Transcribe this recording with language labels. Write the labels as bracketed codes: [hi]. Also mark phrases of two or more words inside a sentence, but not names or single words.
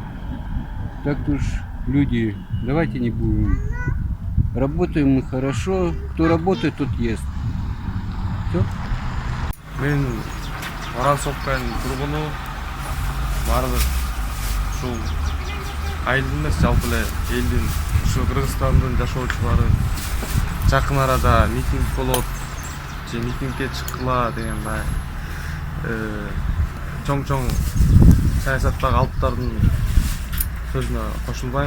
[ru] Так уж люди, давайте не будем. Работаем мы хорошо, кто работает, тот ест. Все? [ky] Мен Орансовкан тургуну баардык ушул айылдын эмес, жалпы эле элдин, ушу Кыргызстандын жашоочулары жакын арада митинг болот же митингге чыккыла деген чоң саясаттагы алыптардын сөзүнө кошулбайм.